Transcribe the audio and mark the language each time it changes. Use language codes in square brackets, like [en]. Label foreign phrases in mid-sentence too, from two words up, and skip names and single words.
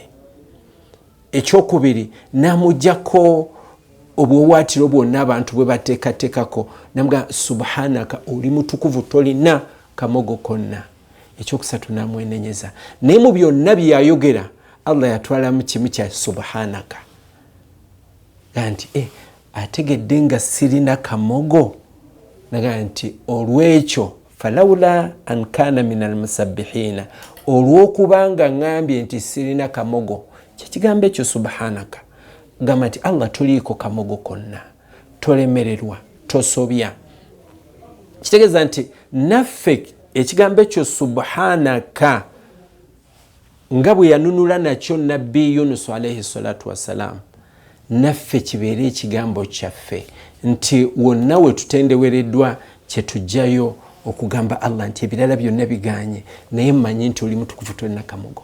[lg] Ekyokubiri, namuggyako obwowaatiro bwonna abantu bwe bateekateekako, namugamba subhanaka, oli mutukuvu, tolina kamogo konna. Ekyokusatu, namwenenyeza. Naye mu byonna byayogera, Allah yatwalamu kimu kya subhanaka. Ganti ategedde nga sirina kamogo, naga nti olwekyo [ar] فلولا أنه كان من المسبحين, [lg] olw'okubanga ngambye nti sirina kamogo, kyekigambo ekyo subhanaka. Gamba nti Allah toliiko kamogo konna, tolemererwa, tosobya. Kitegeeza nti naffe ekigambo ekyo subhanaka nga bwe yanunula nakyo nabbi Yunus [ar] عليه الصلاة والسلام, [lg] naffe kibeere ekigambo kyaffe nti wonna we tutendewereddwa kyetujjayo okugamba Allah nti ebirala byonna biganye naye mmanyi nti oli mutukuvu tolina kamugo.